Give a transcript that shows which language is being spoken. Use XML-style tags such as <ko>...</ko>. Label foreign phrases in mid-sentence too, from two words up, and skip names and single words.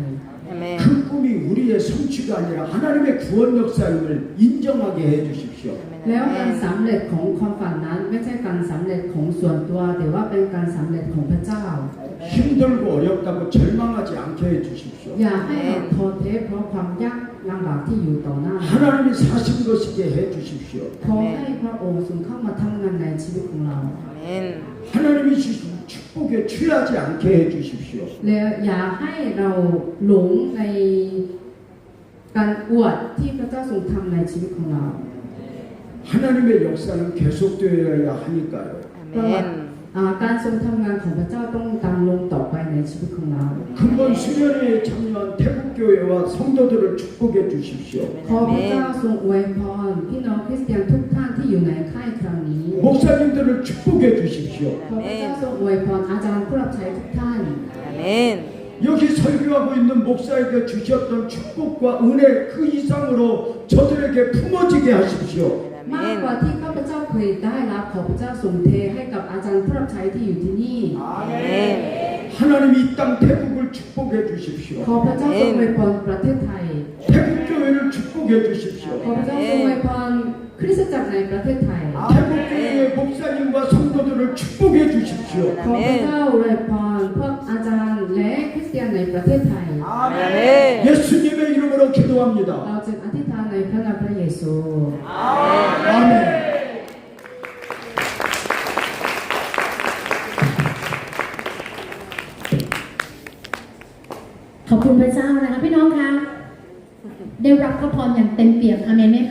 <ko>아멘. 그 꿈이 우리의 성취가 아니라 하나님의 구원 역사임을 인정하게 해주십시오.</ko> <th>แล้วการสำเร็จของความฝันนั้นไม่ใช่การสำเร็จของส่วนตัวแต่ว่าเป็นการสำเร็จของพระเจ้า</th> <ko>힘들고 어렵다고 절망하지 않게 해주십시오.</ko> <th>อย่าให้เราท้อแท้เพราะความยากลำบากที่อยู่ต่อหน้า</th> <ko>하나님이 사신 것이게 해주십시오.</ko> <th>ขอให้พระองค์ทรงเข้ามาทำงานในชีวิตของเรา</th> <ko>아멘. 하나님이 주신 축복에 취하지 않게 해주십시오.</ko> <th>และอย่าให้เราหลงในการอวดที่พระเจ้าทรงทำในชีวิตของเรา</th> <ko>하나님의 역사는 계속되어야 하니까요. 아멘.</ko> <th>การทรงทำงานของพระเจ้าต้องดำรงต่อไปในชีวิตของเรา</th> <ko>근본 수련회에 참여한 태국교회와 성도들을 축복해 주십시오.</ko> <th>ขอพระเจ้าทรงอวยพรพี่น้องคริสเตียนทุกท่านที่อยู่ในค่ายครั้งนี้</th> <ko>목사님들을 축복해 주십시오.</ko> <th>ขอพระเจ้าทรงอวยพรอาจารย์ผู้รับใช้ทุกท่าน</th> <ko>아멘. 여기 설교하고 있는 목사에게 주셨던 축복과 은혜 그 이상으로 저들에게 품어지게 하십시오.</ko> <th>มากกว่าที่ข้าพเจ้าเคยได้รับขอพระเจ้าทรงเทให้กับอาจารย์ผู้รับใช้ที่อยู่ที่นี่</th> <ko>아멘. 하나님이 이 땅 태국을 축복해 주십시오.</ko> <th>ขอพระเจ้าทรงอวยพรประเทศไทย</th> <ko>태국교회를 축복해 주십시오.</ko> <th>ขอพระเจ้าทรงอวยพรคริสตจักรในประเทศไทย</th> <ko>태국교회의 목사님과 성도들을 축복해 주십시오.</ko> <th>ขอพระเจ้าอวยพรพวกอาจารย์และคริสเตียนในประเทศไทย</th> <ko>아멘. 예수님의 이름으로 기도합니다.</ko> <th>เราจะอธิษฐานในพระนามพระเยซู</th> <ko>아멘.</ko> <th>ขอบคุณพระเจ้านะคะพี่น้องคะได้รับพระพรอย่างเต็มเปี่ยมอาเมนไหมคะ</th>